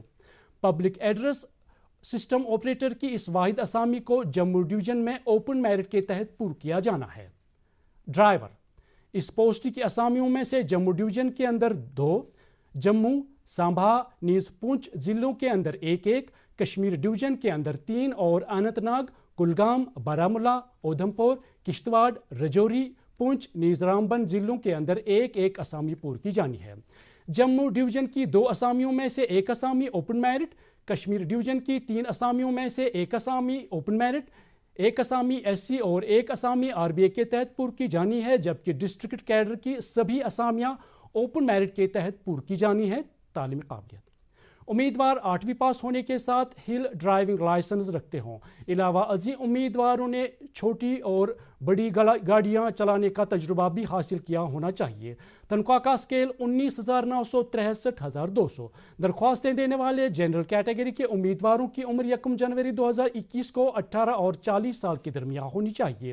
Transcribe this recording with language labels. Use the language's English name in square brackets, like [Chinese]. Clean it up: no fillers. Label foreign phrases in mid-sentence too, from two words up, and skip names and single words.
[English] public address system operator [Urdu] کی اس واحد اسامی کو جموں ڈویژن میں [English] open merit [Urdu] کے تحت پور کیا جانا ہے۔ ڈرائیور، اس پوسٹ کی اسامیوں میں سے جموں ڈویژن کے اندر 2، جموں، سانبھا نیز پونچھ ضلعوں کے اندر 1، کشمیر ڈویژن کے اندر 3 اور اننت ناگ، کلگام، بارہمولہ، ادھمپور، کشتواڑ، رجوری، پونچھ نیز رامبن ضلعوں کے اندر 1 اسامی پور کی جانی ہے۔ جموں ڈویژن کی 2 اسامیوں میں سے 1 اسامی [English] open merit, [Urdu] کشمیر ڈویژن کی 3 اسامیوں میں سے 1 اسامی [English] open merit, [Urdu] 1 اسامی ایس سی اور 1 اسامی آر بی اے کے تحت پور کی جانی ہے، جبکہ [English] district cadre [Urdu] کی سبھی اسامیاں [English] open merit [Urdu] کے تحت پور کی جانی ہے۔ تعلیمی قابلیت، امیدوار 8ویں پاس ہونے کے ساتھ [English] hill driving license [Urdu] رکھتے ہوں. علاوہ عظیم امیدواروں نے چھوٹی اور بڑی گاڑیاں چلانے کا تجربہ بھی حاصل کیا ہونا چاہیے. تنخواہ کا اسکیل 19,963,200. درخواستیں دینے والے [English] general category [Urdu] کے امیدواروں کی عمر 1 جنوری 2021 کو 18 اور 40 سال کے درمیان ہونی چاہیے.